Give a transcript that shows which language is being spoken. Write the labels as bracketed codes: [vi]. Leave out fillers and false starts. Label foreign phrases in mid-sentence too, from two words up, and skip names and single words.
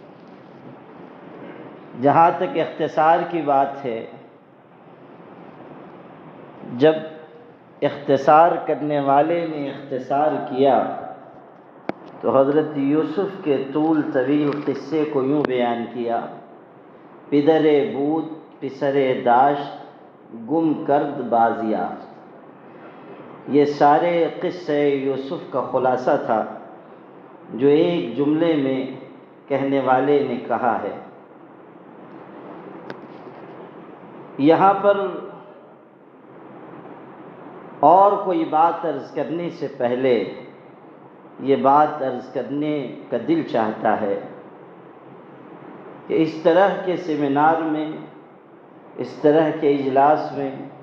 [ur] جہاں تک اختصار کی بات ہے، جب اختصار کرنے والے نے اختصار کیا تو حضرت یوسف کے طول طویل قصے کو یوں بیان کیا: [fa] پدر بود پسر داشت گم کرد بازیافت۔ [ur] یہ سارے قصے یوسف کا خلاصہ تھا جو ایک جملے میں کہنے والے نے کہا ہے۔ یہاں پر اور کوئی بات عرض کرنے سے پہلے یہ بات عرض کرنے کا دل چاہتا ہے کہ اس طرح کے سیمینار میں، اس طرح کے اجلاس میں